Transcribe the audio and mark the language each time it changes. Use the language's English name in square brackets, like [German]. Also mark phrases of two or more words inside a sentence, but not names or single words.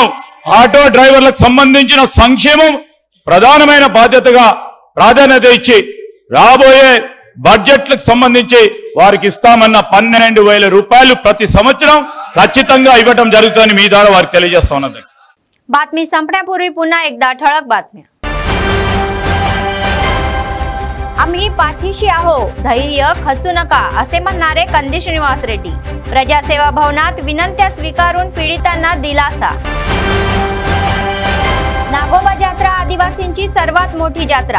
[Telugu] ఆటో డ్రైవర్లకు సంబంధించిన సంక్షేమం ప్రధానమైన బాధ్యతగా ప్రాధాన్యత ఇచ్చి రాబోయే బడ్జెట్లకు సంబంధించి వారికి ఇస్తామన్న 12,000 రూపాయలు ప్రతి సంవత్సరం ఖచ్చితంగా ఇవ్వడం జరుగుతుందని మీ ద్వారా వారికి తెలియజేస్తా ఉన్నది. [Marathi] बातमी संपण्यापूर्वी पुन्हा एकदा ठळक बातम्या. आम्ही पाठीशी आहो, धैर्य खचू नका असे म्हणणारे कंदी श्रीनिवास रेड्डी. प्रजासेवा भवनात विनंत्या स्वीकारून पीडितांना दिलासा. नागोबा यात्रा आदिवासींची सर्वात मोठी यात्रा.